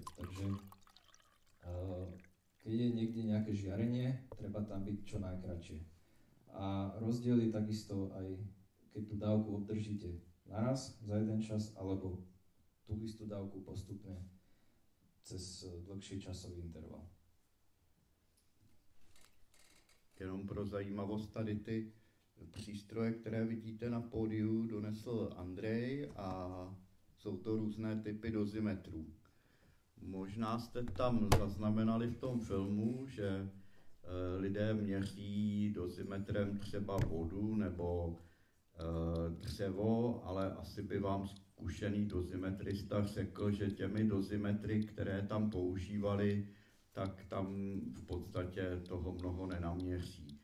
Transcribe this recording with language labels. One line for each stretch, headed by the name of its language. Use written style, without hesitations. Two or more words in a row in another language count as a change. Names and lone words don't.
Slovak: Takže keď je niekde nejaké žiarenie, treba tam byť čo najkratšie. A rozdiel je takisto aj, keď tú dávku obdržíte naraz za jeden čas, alebo tú istú dávku postupne cez dlhší časový interval.
Czech: Jenom pro zajímavost, tady ty přístroje, které vidíte na pódiu, donesl Andrej a jsou to různé typy dozimetrů. Možná jste tam zaznamenali v tom filmu, že lidé měří dozimetrem třeba vodu nebo dřevo, ale asi by vám zkušený dozimetrista řekl, že těmi dozimetry, které tam používali, tak tam v podstatě toho mnoho nenaměří.